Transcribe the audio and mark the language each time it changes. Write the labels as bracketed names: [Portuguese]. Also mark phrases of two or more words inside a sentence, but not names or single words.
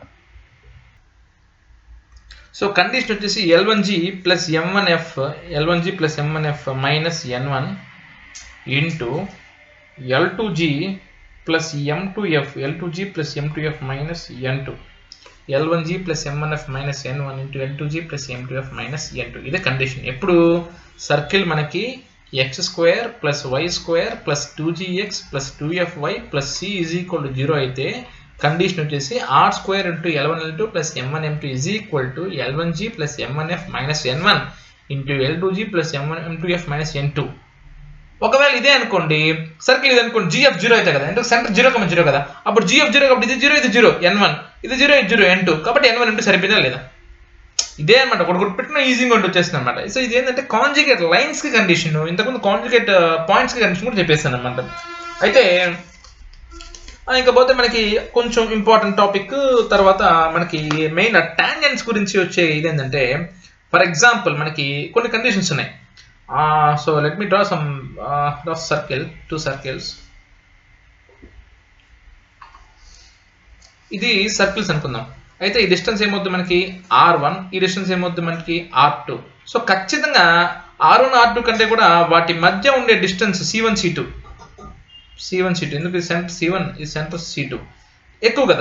[Telugu] సో కండిషన్ వచ్చేసి L1g + M1f -n1 into L2g + M2f -n2. L1g + M1f -n1 into L2g + M2f -n2. ఇదే కండిషన్. ఎప్పుడు సర్కిల్ మనకి x² + y² + 2gx + 2fy + c = 0 అయితే కండిషన్ వచ్చేసి r² into L1 L2 + M1 M2 = L1g + M1f -n1 into L2g + M2f -n2. ఒకవేళ ఇదే అనుకోండి సర్కిల్, ఇది అనుకోండి gf 0 అయితే కదా, అంటే సెంటర్ 0, 0 కదా. అప్పుడు gf 0 కాబట్టి ఇది 0 ఇది 0 n1, ఇది 0 ఇది 0 n2. కాబట్టి n1 n2 సరిపోయిందా లేదా, ఇదే అనమాట. ఒకటి పెట్టిన ఈజీగా వచ్చేస్తుంది అనమాట. సో ఇది ఏంటంటే [English] conjugate lines [Telugu] కి కండిషన్. ఇంతకుముందు [English] conjugate points [Telugu] కి కండిషన్ కూడా చెప్పేస్తాను అనమాట. అయితే ఇంకా పోతే మనకి కొంచెం [English] important topic [Telugu] తర్వాత మనకి [English] main tangents [Telugu] గురించి వచ్చే ఇదేంటంటే, [English] for example [Telugu] మనకి కొన్ని కండిషన్స్ ఉన్నాయి. [English] So let me draw some two circles. [Telugu] ఇది సర్కిల్స్ అనుకుందాం. అయితే ఈ డిస్టెన్స్ ఏమవుతుంది మనకి r1, ఈ డిస్టెన్స్ ఏమవుతుంది మనకి r2. సో ఖచ్చితంగా r1 r2 కంటే కూడా వాటి మధ్య ఉండే డిస్టెన్స్ c1 c2 ఎందుకు c1 ఈ సెంటర్ c2 ఎక్కువ కదా.